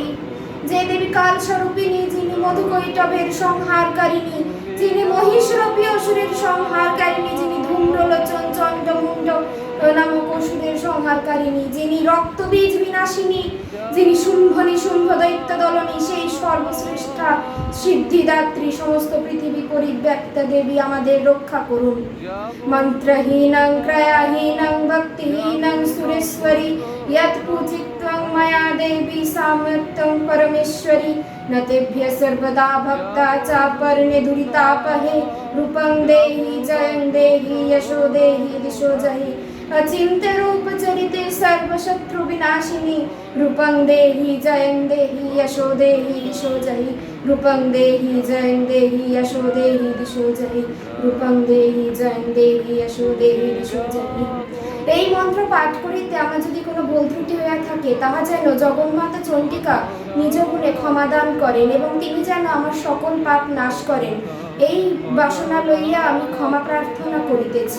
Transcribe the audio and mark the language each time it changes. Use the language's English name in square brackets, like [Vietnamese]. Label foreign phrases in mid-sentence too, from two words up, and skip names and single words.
[Bangla] যে দেবী কাল স্বরূপিণী, যিনি মধুকৈটভের সংহারকারিণী, যিনি মহিষরূপী অসুরের সংহারকারিণী, যিনি ধূম্রলোচন চণ্ডমুণ্ড নামক অসুরের সংহারকারিণী, যিনি রক্তবীজ বিনাশিনী, যিনি শুম্ভ নিশুম্ভ দৈত্য দলনী, সেই সর্বশ্রেষ্ঠা সিদ্ধিদাত্রী সমস্ত পৃথিবী পরিব্যাপ্তা দেবী আমাদের রক্ষা করুন। [Sanskrit] মন্ত্রহীনং ক্রয়াহীনং ভক্তিহীনং সুরেশ্বরী यत् पूजित्वं मया देवी सामर्थ्यं परमेश्वरी न तेभ्य सर्वदा भक्ता च परणे दुरितापहे रूपं देहि जयं देहि यशो देहि दिशो जहि अचिन्त्य रूप चरिते सर्वशत्रु विनाशिनी रूपं देहि जयं देहि यशो देहि दिशो जहि रूपं देहि जयं देहि यशो देहि दिशो जहि रूपं देहि जयं देहि यशो देहि दिशो जहि। [Bangla] এই মন্ত্র পাঠ করিতে আমার যদি কোনো ভুল ত্রুটি হইয়া থাকে, তাহা যেন জগন্মাতা চণ্ডিকা নিজ গুণে ক্ষমাদান করেন এবং তিনি যেন আমার সকল পাপ নাশ করেন, এই বাসনা লইয়া আমি ক্ষমা প্রার্থনা করিতেছি।